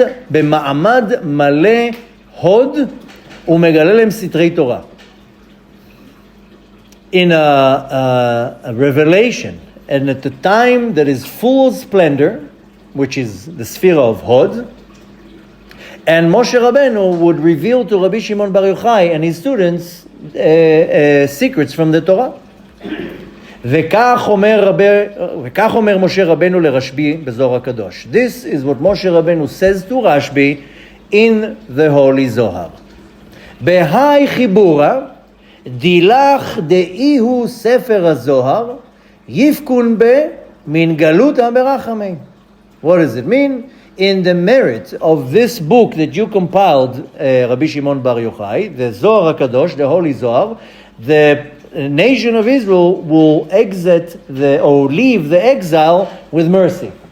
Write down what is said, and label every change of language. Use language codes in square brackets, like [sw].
[he] במעמד מלא הוד ומגלה להם סתרי תורה. [en] In a revelation, and at the time that is full of splendor, which is the sphere of Hod, and Moshe Rabbeinu would reveal to Rabbi Shimon Bar Yochai and his students secrets from the Torah. [he] וכך אומר משה רבנו לרשב"י בזוהר הקדוש. [en] This is what Moshe Rabbeinu says to Rashbi in the Holy Zohar. [arc] בהאי חיבורה דילך דאיהו ספר הזוהר יפקון בה מן גלותא ברחמי. [en] What does it mean? In the merit of this book that you compiled, Rabbi Shimon Bar Yochai, the Zohar HaKadosh, the Holy Zohar, the nation of Israel will exit or leave the exile with mercy.